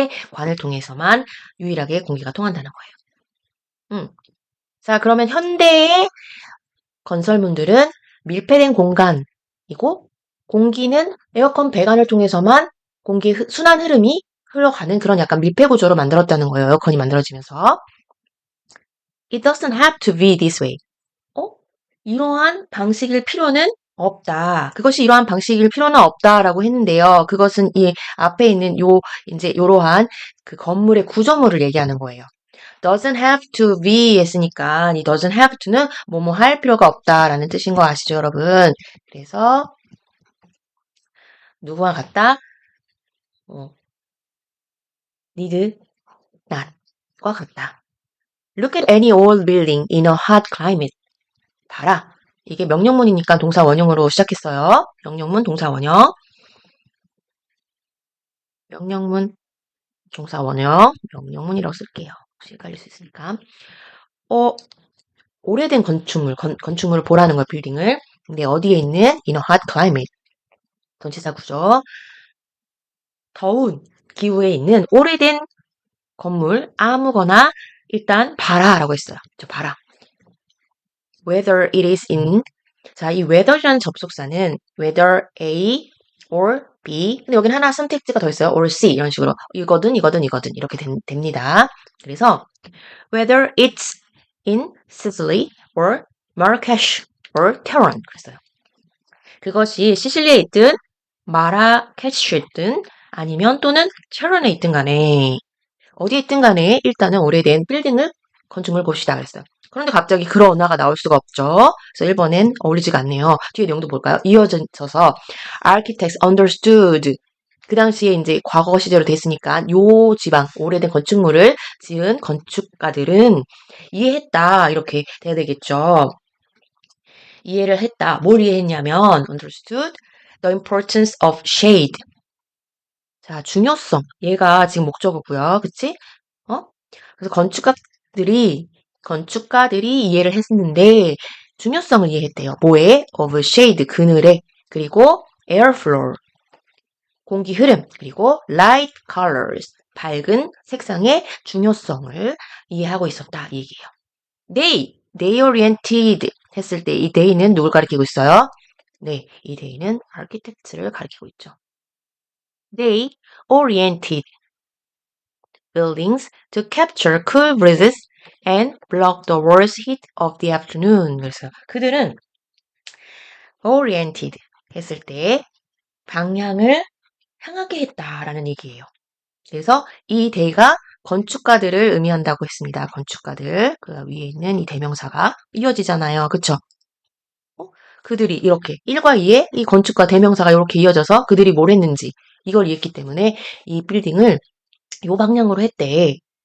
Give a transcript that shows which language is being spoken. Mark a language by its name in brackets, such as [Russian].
[Korean] 관을 통해서만 유일하게 공기가 통한다는 거예요. 자, 그러면 현대의 건설물들은 밀폐된 공간이고 공기는 에어컨 배관을 통해서만 공기 순환 흐름이 흘러가는 그런 약간 밀폐 구조로 만들었다는 거예요. 에어컨이 만들어지면서. [English] It doesn't have to be this way. [Korean] 이러한 방식일 필요는 없다. 그것이 이러한 방식일 필요는 없다라고 했는데요. 그것은 이 앞에 있는 이제 요러한 그 건물의 구조물을 얘기하는 거예요. [English] doesn't have to be [Korean] 했으니까 이 doesn't have to는 뭐뭐 할 필요가 없다라는 뜻인 거 아시죠, 여러분? 그래서 누구와 같다? need not과 같다. [English] Look at any old building in a hot climate. [Korean] 봐라. 이게 명령문이니까 동사 원형으로 시작했어요. 명령문, 동사 원형. 명령문, 동사 원형. 명령문이라고 쓸게요. 혹시 헷갈릴 수 있으니까. 오래된 건축물을 보라는 거예요, 빌딩을. 근데 어디에 있는? [English] In a hot climate. [Korean] 전치사 구조. 더운 기후에 있는 오래된 건물, 아무거나 일단 봐라라고 했어요. 저 봐라. [English] Whether it is in. [Korean] 자, 이 whether이라는 접속사는 whether A or B. 근데 여긴 하나 선택지가 더 있어요. or C 이런 식으로 이거든 이렇게 됩니다. 그래서 [English] whether it's in Sicily or Marrakesh or Tehran [Korean] 그랬어요. 그것이 시실리에 있든 마라케슈에 있든 아니면 또는 테헤란에 있든 간에 어디에 있든 간에 일단은 오래된 빌딩을 건축물 봅시다 그랬어요. 그런데 갑자기 그런 언어가 나올 수가 없죠. 그래서 1번엔 어울리지가 않네요. 뒤에 내용도 볼까요? 이어져서 [English] architects understood. [Korean] 그 당시에 이제 과거 시제로 됐으니까 요 지방 오래된 건축물을 지은 건축가들은 이해했다 이렇게 돼야 되겠죠. 이해를 했다. 뭘 이해했냐면 [English] understood the importance of shade. [Korean] 자, 중요성. 얘가 지금 목적어고요. 그치? 그래서 건축가들이 이해를 했는데 중요성을 이해했대요. 뭐에? [English] of shade, [Korean] 그늘에. 그리고 airflow, 공기 흐름. 그리고 light colors, 밝은 색상의 중요성을 이해하고 있었다. 이 얘기예요. [English] they oriented [Korean] 했을 때 이 they는 누굴 가리키고 있어요? 네, 이 they는 architect를 가리키고 있죠. [English] They oriented buildings to capture cool breezes and block the worst heat of the afternoon. [Korean] 그래서 그들은 oriented 했을 때 방향을 향하게 했다라는 얘기예요. 그래서 이 they가 건축가들을 의미한다고 했습니다. 건축가들. 그 위에 있는 이 대명사가 이어지잖아요. 그쵸? 그들이 이렇게 1과 2의 이 건축가 대명사가 이렇게 이어져서 그들이 뭘 했는지 이걸 이해했기 때문에 이 빌딩을 이 방향으로 했대.